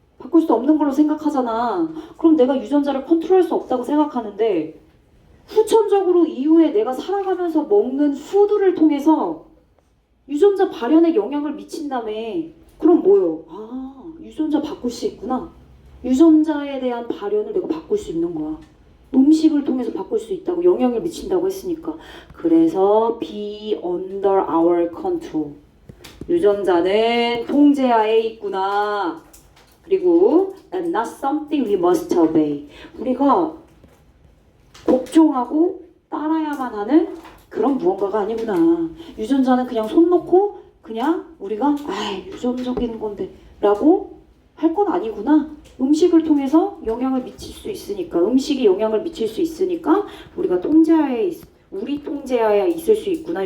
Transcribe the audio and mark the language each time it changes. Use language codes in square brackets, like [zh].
[ko] 바꿀 수 없는 걸로 생각하잖아. 그럼 내가 유전자를 컨트롤할 수 없다고 생각하는데 후천적으로 이후에 내가 살아가면서 먹는 푸드를 통해서 유전자 발현에 영향을 미친다며. 그럼 뭐요? 유전자 바꿀 수 있구나. 유전자에 대한 발현을 내가 바꿀 수 있는 거야. 음식을 통해서 바꿀 수 있다고 영향을 미친다고 했으니까. 그래서 [en] be under our control. [ko] 유전자는 통제하에 있구나. [en] 그리고 and not something we must obey. [ko] 우리가 복종하고 따라야만 하는 그런 무언가가 아니구나. 유전자는 그냥 손 놓고 그냥 우리가 유전적인 건데 라고 할 건 아니구나. 음식을 통해서 영향을 미칠 수 있으니까 음식이 영향을 미칠 수 있으니까 우리가 우리 통제하에 있을 수 있구나.